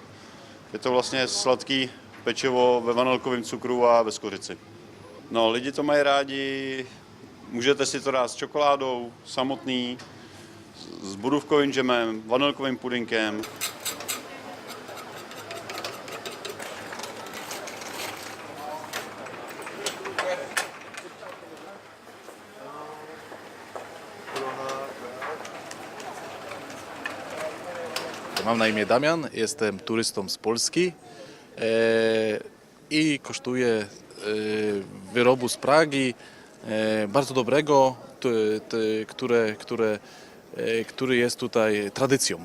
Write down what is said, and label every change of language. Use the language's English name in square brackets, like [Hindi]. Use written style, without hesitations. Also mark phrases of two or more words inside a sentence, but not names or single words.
[Czech] Je to vlastně sladký pečivo ve vanilkovém cukru a bez kořici. No, lidi to mají rádi, můžete si to dát s čokoládou, samotný, s borůvkovým džemem, vanilkovým pudinkem. [Polish] Mam na imię Damian, jestem turystą z Polski i kosztuję wyrobu z Pragi, bardzo dobrego, który jest tutaj tradycją.